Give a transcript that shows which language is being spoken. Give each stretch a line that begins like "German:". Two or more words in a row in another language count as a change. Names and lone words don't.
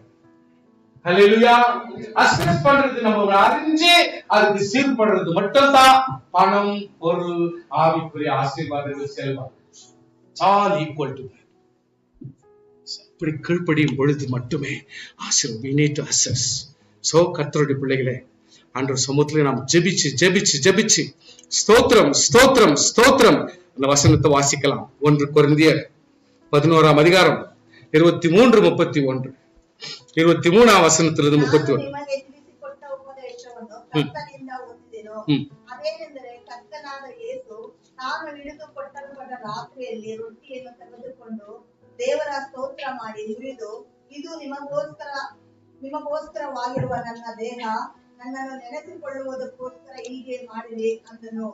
Tamil: ஹல்லேலூயா. அசஸ் பண்றது நம்ம அறிஞ்சு அதுக்கு சீர்படுறது மட்டும்தான் பணம், பொருள், ஆவிக்குரிய ஆசீர்வாதங்கள், செல்வம்.
English: all equal to.
Tamil: இப்படி கீழ்ப்படியும் பொழுது மட்டுமே ஆசீர்வாதம்.
English: we need to assess.
Tamil: சோ கர்த்தருடைய பிள்ளைகளே, ஆண்டவர் சமூகத்திலே நாம் ஜெபிச்சு ஜெபிச்சு ஜெபிச்சு ஸ்தோத்திரம் ஸ்தோத்திரம் ஸ்தோத்திரம் அந்த வசனத்தை வாசிக்கலாம். 1 கொரிந்தியர் 11ஆம் அதிகாரம் 23, 31, 23ஆம் வசனத்திலிருந்து 31.
Kannada: ನಿಮಗೆ ತಿಳಿಸಿಕೊಟ್ಟ ಉಪದೇಶವನ್ನು ಕರ್ತನಿಂದ ಹೊಂದಿದೆನು. ಅದೇನೆಂದರೆ ಕರ್ತನಾದ ಯೇಸು ತಾನು ಹಿಡಿದುಕೊಟ್ಟಲ್ಪಟ್ಟ ರಾತ್ರಿಯಲ್ಲಿ ರೊಟ್ಟಿಯನ್ನು ತೆಗೆದುಕೊಂಡು ದೇವರ ಸ್ತೋತ್ರ ಮಾಡಿ ನುಡಿದು, ಇದು ನಿಮಗೋಸ್ಕರವಾಗಿರುವ ನನ್ನ ದೇಹ, ನನ್ನನ್ನು ನೆನೆಸಿಕೊಳ್ಳುವುದಕ್ಕೋಸ್ಕರ ಹೀಗೆ ಮಾಡಿರಿ ಅಂದನು.